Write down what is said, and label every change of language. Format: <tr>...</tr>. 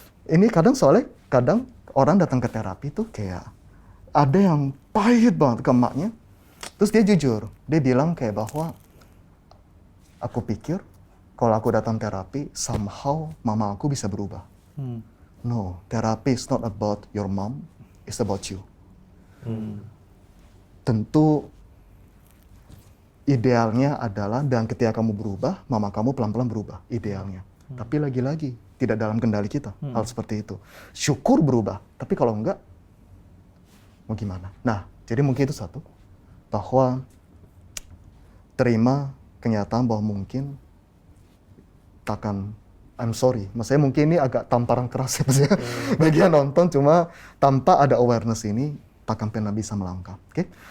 <id>Ini soalnya kadang orang datang ke terapi tuh kayak ada yang pahit banget ke emaknya, terus dia jujur, dia bilang kayak bahwa aku pikir kalau aku datang terapi somehow mama aku bisa berubah.</id> <en>No, therapy is not about your mom, it's about you.</en> <id>Tentu idealnya adalah, dan ketika kamu berubah, mama kamu pelan-pelan berubah, idealnya. Tapi lagi-lagi, tidak dalam kendali kita, hal seperti itu. Syukur berubah, tapi kalau enggak, mau gimana? Nah, jadi mungkin itu satu, bahwa terima kenyataan bahwa mungkin takkan,</id> <en>I'm sorry,</en> <id>maksudnya mungkin ini agak tamparan keras ya maksudnya bagi yang nonton, cuma tanpa ada awareness ini takkan pernah bisa melangkah. Oke?</id>